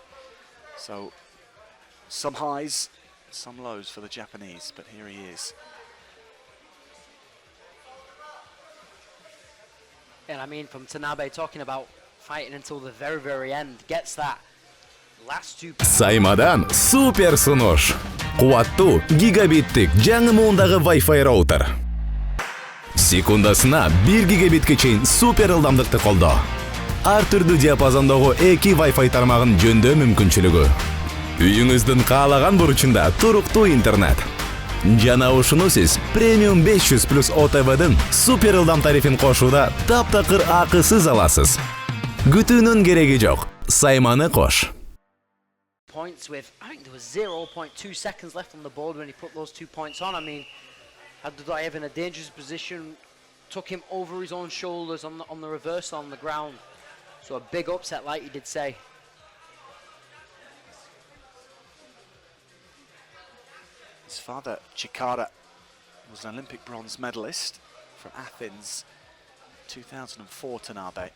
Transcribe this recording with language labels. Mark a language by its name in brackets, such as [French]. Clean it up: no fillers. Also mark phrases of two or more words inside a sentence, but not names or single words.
[English] So some highs, some lows for the Japanese, but here he is. And I mean, from Tanabé talking about fighting until the very, very end, gets that last two. [Kyrgyz] Саймадан супер сунуш. Кубаттуу гигабиттик жаңы муундагы Wi-Fi роутер. Секундасына 1 гигабитке чейин супер ылдамдыкты колдоо. Ар түрдүү диапазондогу 2 Wi-Fi тармагын жөндөө мүмкүнчүлүгү. Үйүңүздүн каалаган бурчунда туруктуу интернет. Жана ушуну сиз премиум 500 плюс ОТВдын супер ылдам тарифин кошууда таптакыр акысыз аласыз. Күтүүнүн кереги жок. Сайманы кош. [English] Points with, I think there was 0.2 seconds left on the board when he put those 2 points on. I mean, had Dudayev in a dangerous position, took him over his own shoulders on the reversal on the ground. So a big upset, like you did say. His father, Chikara, was an Olympic bronze medalist from Athens, 2004 Tanabé.